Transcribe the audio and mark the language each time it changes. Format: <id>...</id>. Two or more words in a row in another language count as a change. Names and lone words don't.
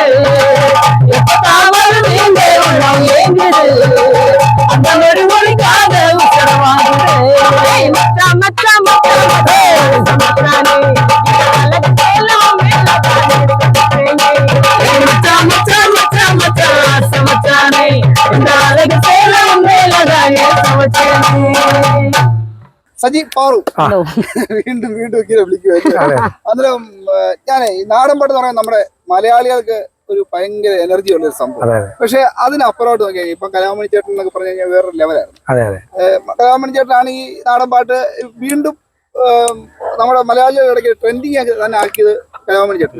<ta>எப்பதான் வருவீங்க உள்ளம் ஏங்குது அந்த ஒரு மொழிக்காக உத்தரம் வாழுது. மச்சா மச்சா மச்சா மச்சானே அழகு சேலம் மேலதானே சமத்தேனே. மச்சா மச்சா மச்சா மச்சா ஆசை மச்சானே இந்த அழகு சேலம் மேலதானே சமச்சானே.</ta> <ml>സജി പാറു വീണ്ടും വീണ്ടും ഇങ്ങനെ വിളിക്കുവായിരുന്നു. അന്നേരം ഞാനേ ഈ നാടൻ പാട്ട് എന്ന് പറയാൻ നമ്മുടെ മലയാളികൾക്ക് ഒരു ഭയങ്കര എനർജി ഉള്ള ഒരു സംഭവം. പക്ഷെ അതിനപ്പുറമായിട്ട് നോക്കിയാൽ ഇപ്പൊ കലാമണി ചേട്ടൻ എന്നൊക്കെ പറഞ്ഞു കഴിഞ്ഞാൽ വേറൊരു ലെവലായിരുന്നു. കലാമണി ചേട്ടനാണ് ഈ നാടൻ പാട്ട് വീണ്ടും നമ്മുടെ മലയാളികളുടെ ഇടയ്ക്ക് ട്രെൻഡിങ് തന്നെ ആക്കിയത് കലാമണി ചേട്ടൻ.</ml>